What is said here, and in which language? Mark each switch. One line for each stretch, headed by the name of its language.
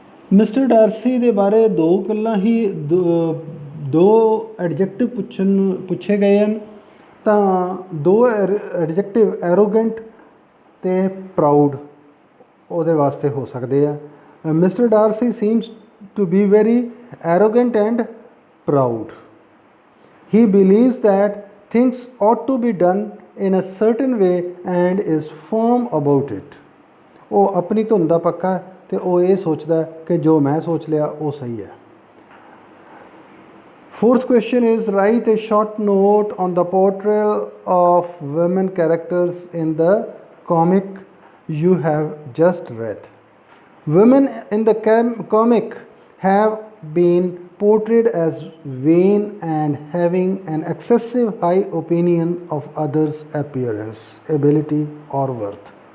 Hindi: Mister Darcy के बारे दो गल्लां ही दो एडजैक्टिव पूछे गए हैं, तो दो एडजैक्टिव एरोगेंट ते प्राउड ਉਹਦੇ वास्ते हो सकते हैं।
English: Mister Darcy seems to be very arrogant and proud. He believes that things ought to be done in a certain way and is firm about it।
Hindi: वो अपनी धुन दा पक्का है तो वो ये सोचता है कि जो मैं सोच लिया वो सही है।
English: Fourth question is write a short note on the portrayal of women characters in the comic you have just read. Women in the comic have been portrayed as vain and having an excessive high opinion of others' appearance, ability or worth।